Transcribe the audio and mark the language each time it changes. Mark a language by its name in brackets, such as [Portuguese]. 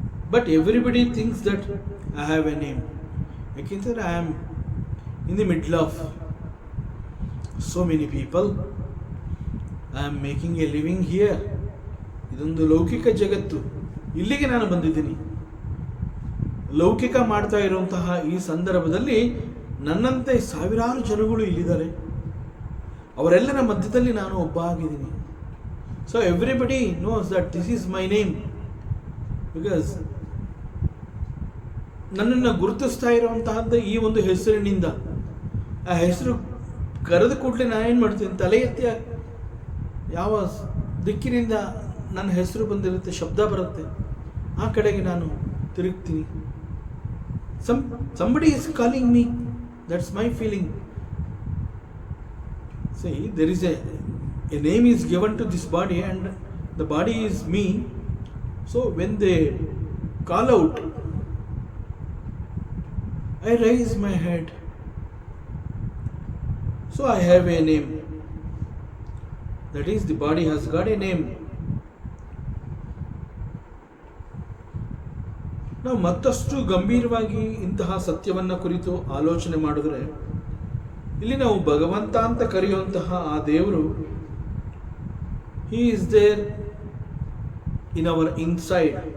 [English] But everybody thinks that I have a name. I can say I am in the middle of so many people. I am making a living here. [Kannada] ಇದೊಂದು ಲೌಕಿಕ ಜಗತ್ತು. ಇಲ್ಲಿಗೆ ನಾನು ಬಂದಿದ್ದೀನಿ. ಲೌಕಿಕ ಮಾಡ್ತಾ ಇರುವಂತಹ ಈ ಸಂದರ್ಭದಲ್ಲಿ ನನ್ನಂತೆ ಸಾವಿರಾರು ಜನಗಳು ಇಲ್ಲಿದ್ದಾರೆ, ಅವರೆಲ್ಲರ ಮಧ್ಯದಲ್ಲಿ ನಾನು ಒಬ್ಬ ಆಗಿದ್ದೀನಿ. [English] So everybody knows that this is my name. Because [Kannada] ನನ್ನನ್ನು ಗುರುತಿಸ್ತಾ ಇರುವಂತಹದ್ದು ಈ ಒಂದು ಹೆಸರಿನಿಂದ. ಆ ಹೆಸರು ಕರೆದ ಕೂಡಲೇ ನಾನೇನು ಮಾಡ್ತೀನಿ, ತಲೆ ಎತ್ತಿ ಯಾವ ದಿಕ್ಕಿನಿಂದ ನನ್ನ ಹೆಸರು ಬಂದಿರುತ್ತೆ, ಶಬ್ದ ಬರುತ್ತೆ, ಆ ಕಡೆಗೆ ನಾನು ತಿರುಗ್ತೀನಿ. [English] somebody is calling me, that's my feeling. See, there is a name is given to this body and the body is me. So when they call out, I raise my head. So I have a name. That is, the body has got a name. [Kannada] ನಾವು ಮತ್ತಷ್ಟು ಗಂಭೀರವಾಗಿ ಇಂತಹ ಸತ್ಯವನ್ನು ಕುರಿತು ಆಲೋಚನೆ ಮಾಡಿದ್ರೆ, ಇಲ್ಲಿ ನಾವು ಭಗವಂತ ಅಂತ ಕರೆಯುವಂತಹ ಆ ದೇವರು, [English] He is there in our inside.